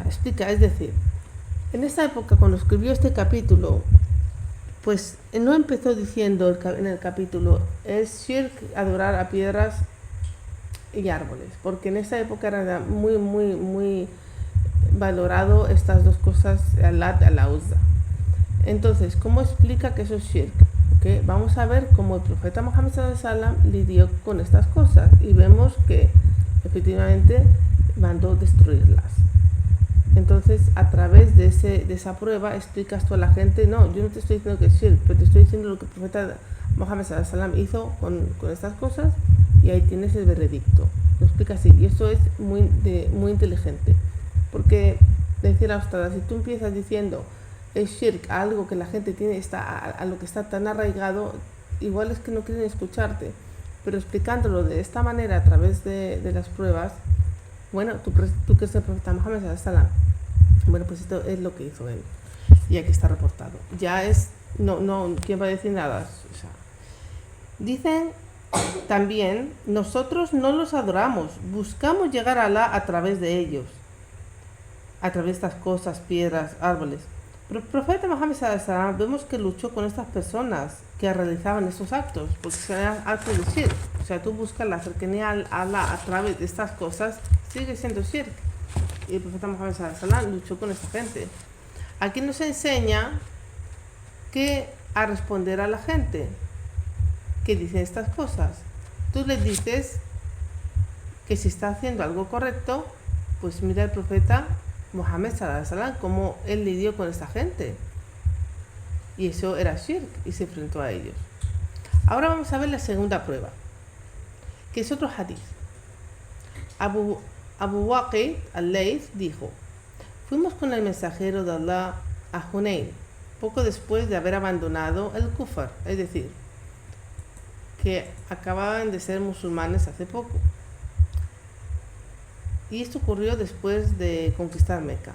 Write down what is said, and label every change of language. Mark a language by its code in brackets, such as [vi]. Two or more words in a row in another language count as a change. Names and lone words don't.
[es] Explica, es decir, en esta época, cuando escribió este capítulo, pues no empezó diciendo en el capítulo es shirk adorar a piedras y árboles, porque en esa época era muy valorado estas dos cosas, Allat y la Uzza. Entonces, ¿cómo explica que eso es shirk? ¿Okay? Vamos a ver cómo el profeta Muhammad [ar] صلى الله عليه وسلم [es] lidió con estas cosas, y vemos que efectivamente mandó destruirlas. Entonces, a través de esa prueba, explicas tú a la gente, no, yo no te estoy diciendo que es shirk, pero te estoy diciendo lo que el profeta Muhammad [ar] صلى الله عليه وسلم [es] hizo con estas cosas, y ahí tienes el veredicto. Lo explica así, y esto es muy inteligente, porque decir a ustedes, si tú empiezas diciendo es shirk, algo que la gente tiene, a lo que está tan arraigado, igual es que no quieren escucharte, pero explicándolo de esta manera a través de las pruebas, bueno, tú que eres el profeta Muhammad [ar] صلى الله عليه وسلم, [es] bueno, pues esto es lo que hizo él, y aquí está reportado. Ya es, no, ¿quién va a decir nada? O sea, dicen también, nosotros no los adoramos, buscamos llegar a Alá a través de ellos, a través de estas cosas, piedras, árboles. Pero el profeta Muhammad [ar] صلى الله عليه وسلم [es] vemos que luchó con estas personas que realizaban estos actos, porque eran actos de shirk. O sea, tú buscas la cercanía a Alá a través de estas cosas, sigue siendo shirk. Y el profeta Muhammad [ar] صلى الله عليه وسلم [es] luchó con esta gente. Aquí nos enseña que a responder a la gente que dice estas cosas. Tú les dices que si está haciendo algo correcto, pues mira el profeta Muhammad [ar] صلى الله عليه وسلم [es] cómo él lidió con esta gente, y eso era shirk, y se enfrentó a ellos. Ahora vamos a ver la segunda prueba, que es otro hadith. Abu Waqid al-Layth dijo: fuimos con el mensajero de Allah a Hunayn, poco después de haber abandonado el Kufar, es decir, que acababan de ser musulmanes hace poco. Y esto ocurrió después de conquistar Meca.